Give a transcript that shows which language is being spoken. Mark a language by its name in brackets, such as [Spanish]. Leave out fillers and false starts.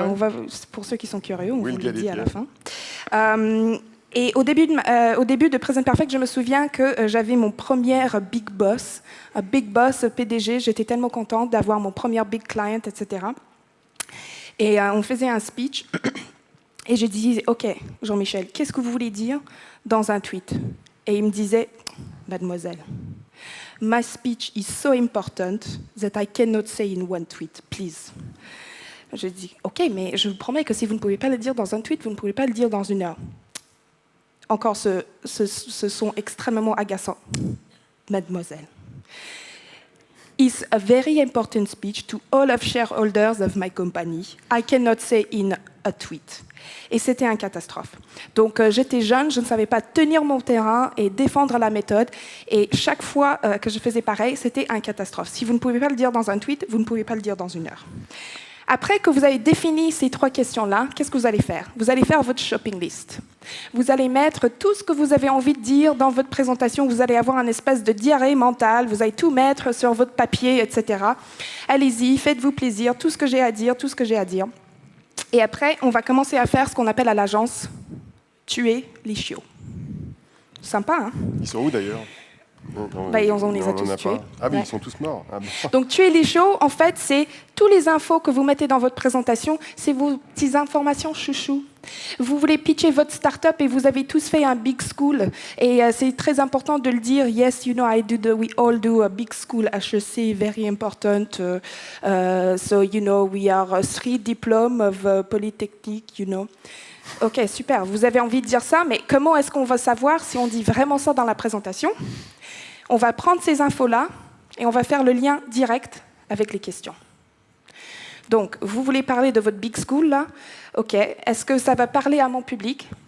[French] on va, pour ceux qui sont curieux, on vous le dit à la fin. Et au début de Present Perfect, je me souviens que j'avais mon premier big boss, PDG. J'étais tellement contente d'avoir mon premier big client, etc. Et on faisait un speech, et je disais, OK, Jean-Michel, qu'est-ce que vous voulez dire dans un tweet? Et il me disait, mademoiselle, [English] my speech is so important that I cannot say in 1 tweet, please. [French] Je dis, OK, mais je vous promets que si vous ne pouvez pas le dire dans un tweet, vous ne pouvez pas le dire dans 1 heure. Encore ce son extrêmement agaçant. Mademoiselle. [English] It's a very important speech to all of shareholders of my company. I cannot say in a tweet. [French] Et c'était une catastrophe. Donc j'étais jeune, je ne savais pas tenir mon terrain et défendre la méthode. Et chaque fois que je faisais pareil, c'était une catastrophe. Si vous ne pouvez pas le dire dans un tweet, vous ne pouvez pas le dire dans 1 heure. Après que vous avez défini ces 3 questions-là, qu'est-ce que vous allez faire? Vous allez faire votre shopping list. Vous allez mettre tout ce que vous avez envie de dire dans votre présentation. Vous allez avoir une espèce de diarrhée mentale. Vous allez tout mettre sur votre papier, etc. Allez-y, faites-vous plaisir. Tout ce que j'ai à dire, tout ce que j'ai à dire. Et après, on va commencer à faire ce qu'on appelle à l'agence tuer les chiots. Sympa, hein? Ils sont où d'ailleurs? On les a tous tués. Ah oui, Ouais. ils sont tous morts. Ah, bon. Donc, tuer les chiots, en fait, c'est tous les infos que vous mettez dans votre présentation, c'est vos petites informations chouchou. Vous voulez pitcher votre start-up et vous avez tous fait un big school. Et c'est très important de le dire. [English] Yes, you know, we all do a big school, HEC, very important. So, you know, we are 3 diplômes of Polytechnique, you know. [French] Ok, super. Vous avez envie de dire ça, mais comment est-ce qu'on va savoir si on dit vraiment ça dans la présentation? On va prendre ces infos-là et on va faire le lien direct avec les questions. Donc, vous voulez parler de votre big school, là? Ok, est-ce que ça va parler à mon public?